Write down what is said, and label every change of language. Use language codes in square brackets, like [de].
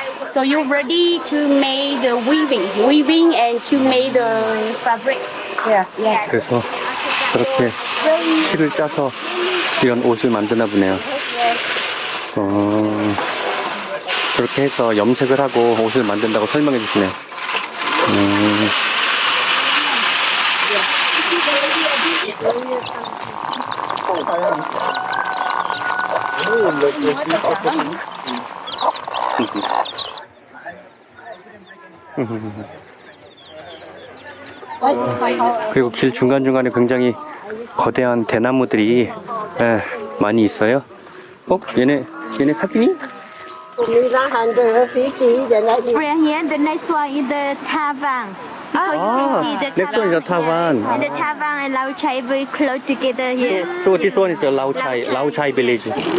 [en] So you ready to make the weaving and to make the fabric. Yeah. [ko] 그래서 그렇게 실을 짜서 이런 옷을 만드나 보네요. 그렇게 해서 염색을 하고 옷을 만든다고 설명해 주시네. 그리고 길 중간중간에 굉장히 거대한 대나무들이 많이 있어요. 얘네 사귀니? [en] Right here, the next one is the Tavang. Because you can see the next one is the Tavan. And the Tavang and Lao Chai very close together here. So this one is the Lao Chai village.